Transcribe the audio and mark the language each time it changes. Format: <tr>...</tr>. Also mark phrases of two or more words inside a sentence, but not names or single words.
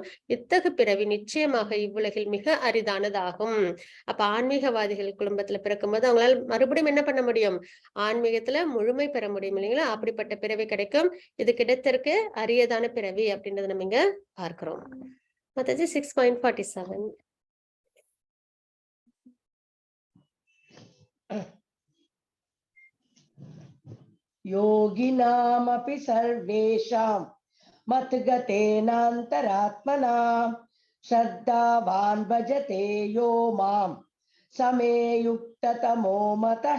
<ta>இத்தகு பிறவி நிச்சயமாக இவ்வுலகில் மிக அரிதானதாகும். அப்ப ஆன்மீகவாதிகள் குடும்பத்துல பிறக்கும்போது அவங்களால மறுபடியும் என்ன பண்ண முடியும்? ஆன்மீகத்துல முழுமை பெற முடியும் இல்லைங்களா? அப்படிப்பட்ட பிறவி கிடைக்கும். இது கிடைத்திருக்கு அரியதான பிறவி அப்படின்றத நம்ம இங்க பார்க்கிறோம். மத்தது 6.47.</ta> <sa>योगिनामपि सर्वेषां मद्गतेनान्तरात्मना श्रद्धावान् भजते यो मां समे युक्ततमो मतः।</sa>